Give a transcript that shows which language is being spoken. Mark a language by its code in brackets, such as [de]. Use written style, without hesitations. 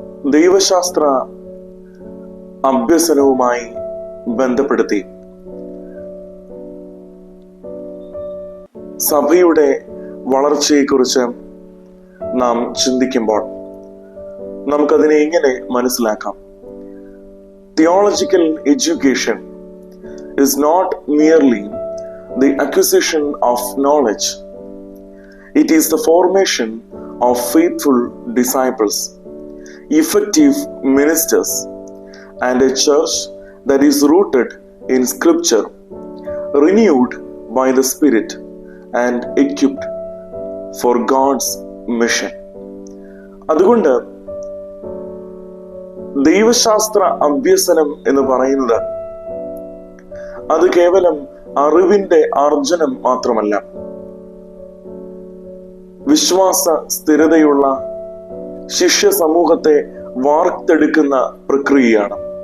[ml] ദൈവശാസ്ത്ര അഭ്യസനവുമായി ബന്ധപ്പെടുത്തി സഭയുടെ വളർച്ചയെക്കുറിച്ച് നാം ചിന്തിക്കുമ്പോൾ നമുക്കതിനെ ഇങ്ങനെ മനസ്സിലാക്കാം. [en] Theological education is not merely the acquisition of knowledge. It is the formation of faithful disciples, effective ministers, and a church that is rooted in Scripture, renewed by the Spirit, and equipped for God's mission. [ml] അതുകൊണ്ട് ദൈവശാസ്ത്ര അഭ്യസനം എന്ന് പറയുന്നത് അത് കേവലം അറിവിന്റെ ആർജനം മാത്രമല്ല, വിശ്വാസ സ്ഥിരതയുള്ള ശിഷ്യ സമൂഹത്തെ വാർത്തെടുക്കുന്ന പ്രക്രിയയാണ്.